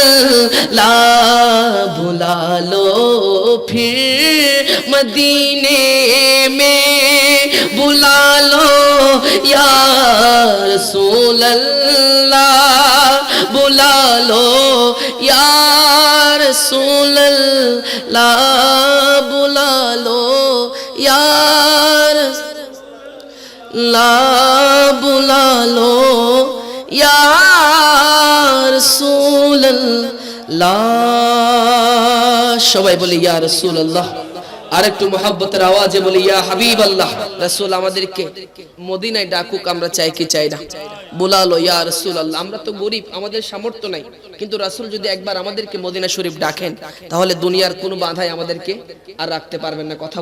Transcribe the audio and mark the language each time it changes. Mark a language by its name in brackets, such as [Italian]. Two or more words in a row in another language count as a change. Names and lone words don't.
[Urdu] اللہ بلا لو پھر مدینے میں بلا لو [Arabic] یا رسول اللہ [Urdu] بلا لو [Arabic] یا رسول اللہ [Urdu] بلا لو یا رسول اللہ بلا لو یا رسول اللہ [Bangla] সবাই বলি [Arabic] يا رسول الله [Bangla] আর একটু মুহাব্বতের আওয়াজে বলি [Arabic] يا حبيب الله [Bangla] রাসূল আমাদেরকে মদিনায় ডাকুক আমরা চাই কি চাই না [Urdu] بلا لو یا رسول اللہ [Bangla] আমরা তো গরীব আমাদের সামর্থ্য নাই কিন্তু রাসূল যদি একবার আমাদেরকে মদিনা শরীফ ডাকেন তাহলে দুনিয়ার কোনো বাধাই আমাদেরকে আর রাখতে পারবেন না কথা